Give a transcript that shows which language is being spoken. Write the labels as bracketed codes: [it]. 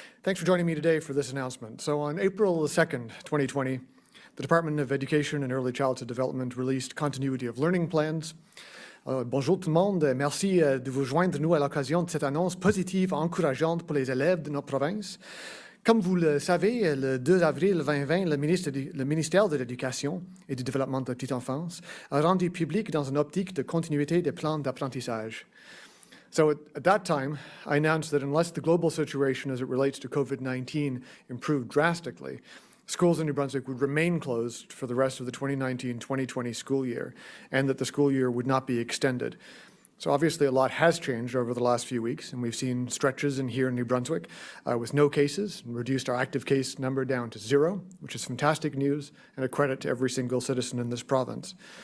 [en] Thanks for joining me today for this announcement. So on April 2nd, 2020, the Department of Education and Early Childhood Development released continuity of learning plans. [fr] Bonjour tout le monde, merci de vous joindre nous à l'occasion de cette annonce positive et encourageante pour les élèves de notre province. Comme vous le savez, le 2 avril 2020, le ministère de l'Éducation et du Développement de la petite enfance a rendu public dans une optique de continuité des plans d'apprentissage. [en] So at that time, I announced that unless the global situation as it relates to COVID-19 improved drastically, schools in New Brunswick would remain closed for the rest of the 2019-2020 school year, and that the school year would not be extended. So obviously a lot has changed over the last few weeks, and we've seen stretches in here in New Brunswick with no cases, and reduced our active case number down to 0, which is fantastic news and a credit to every single citizen in this province.